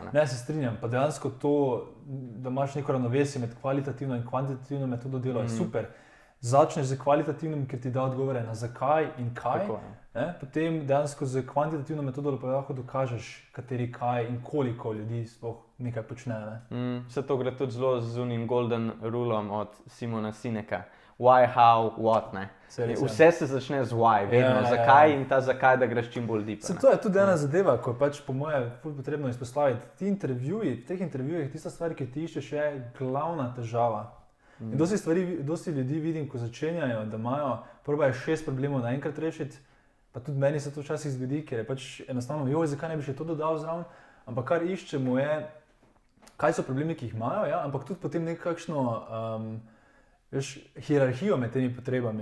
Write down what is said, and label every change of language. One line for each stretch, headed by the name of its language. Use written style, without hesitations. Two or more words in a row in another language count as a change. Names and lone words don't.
Slovenian: Ne, se strinjam, pa dejansko to, da imaš neko ravnovesje med kvalitativno in kvantitativno metodo dela, je super. Začneš z kvalitativnim, ker ti da odgovore na zakaj in kaj, potem dejansko z kvantitativno metodo pa lahko dokažeš, kateri kaj in koliko ljudi sploh nekaj počne. Vse to gre tudi zelo z unim
English: golden rulom
Slovenian: od Simona Sineka.
English: Why, how, what,
Slovenian: ne? Vse se začne z why, vedno, zakaj in ta zakaj, da greš čim bolj deep. To je tudi ena zadeva, ko je pač po moje potrebno izpostaviti. V teh intervjujih tista stvar, ki ti iščeš, je glavna težava. In dosti ljudi vidim, ko začenjajo, da probajo 6 problemov naenkrat rešiti, pa tudi meni se to včasih zgodi, ker je pač enostavno, zakaj ne bi še to dodal zraven, ampak kar iščemo je, kaj so problemi, ki jih imajo, ampak tudi potem nekakšno hierarhijo med temi potrebami.